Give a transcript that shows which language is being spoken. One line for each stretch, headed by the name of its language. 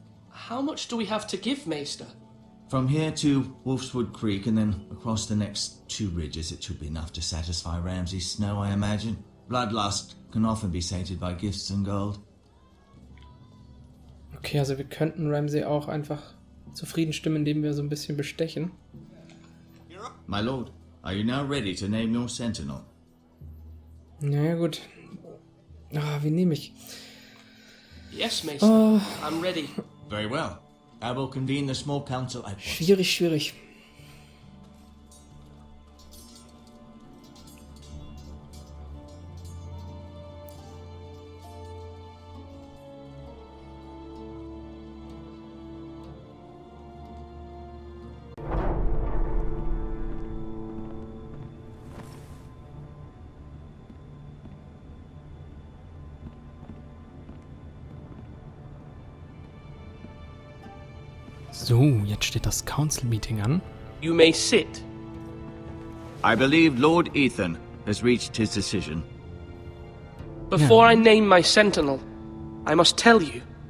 English: How much do we have to give, Maester? From here to Wolfswood Creek and then across the next 2 ridges, it should be enough to satisfy Ramsey's snow, I imagine. Bloodlust can often be sated by gifts and gold.
German: Okay, also wir könnten Ramsey auch einfach zufrieden stimmen, indem wir so ein bisschen bestechen.
English: My lord, are you now ready to name your sentinel?
German: Naja, gut. Wie nehme ich?
English: Yes, Mason. I'm ready. Very well. I will convene the small council at once.
German: Schwierig. So, jetzt steht das Council-Meeting an.
English: You may sit. I believe Lord Ethan has reached his decision. Before I name my sentinel, I must tell you.